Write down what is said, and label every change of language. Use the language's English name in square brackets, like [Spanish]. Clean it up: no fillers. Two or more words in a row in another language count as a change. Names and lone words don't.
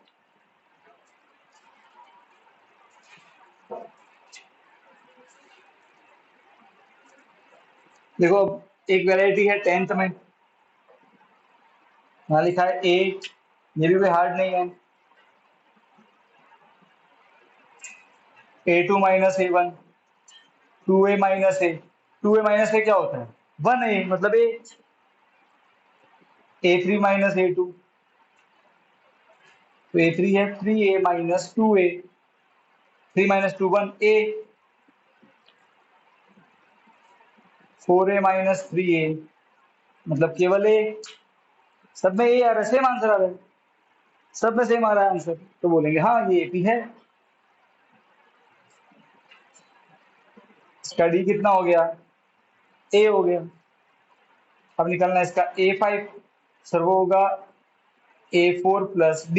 [Hindi] देखो, एक वैरायटी है 10th में, वहां लिखा है ए, ये भी कोई हार्ड नहीं है। A2 - A1, 2A - A, 2A - A क्या होता है? 1A, मतलब ए। A3 - A2, तो A3 है 3A - 2A, 3 - 2 1A, 4A - 3A, मतलब केवल ए। सब में ए आ रहा है, [English] same answer [Hindi] आ रहा है, सब में सेम आ रहा है आंसर, तो बोलेंगे हाँ ये एपी है। स्टडी कितना हो गया? ए हो गया। अब निकलना है इसका A5, सर वो होगा A4 [English] plus D.